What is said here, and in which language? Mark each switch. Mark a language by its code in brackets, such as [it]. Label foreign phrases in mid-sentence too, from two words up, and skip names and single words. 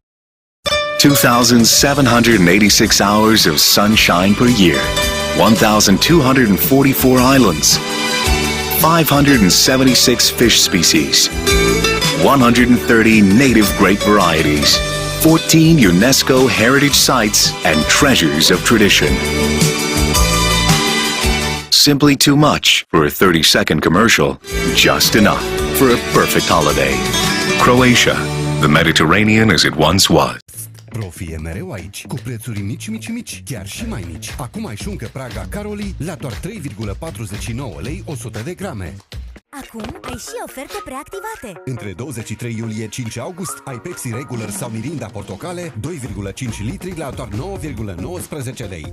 [en] 2,786 hours of sunshine per year, 1,244 islands, 576 fish species, 130 native grape varieties, 14 UNESCO heritage sites, and treasures of tradition. Simply too much for a 30-second commercial, just enough for a perfect holiday. Croatia, the Mediterranean as it once was. [ro] Profi e mereu aici, cu prețuri mici, chiar și mai mici. Acum ai șuncă Praga Caroli la doar 3,49 lei 100 de grame. Acum ai și oferte preactivate. Între 23 iulie 5 august ai Pepsi Regular sau Mirinda Portocale 2,5 litri la doar 9,19 lei.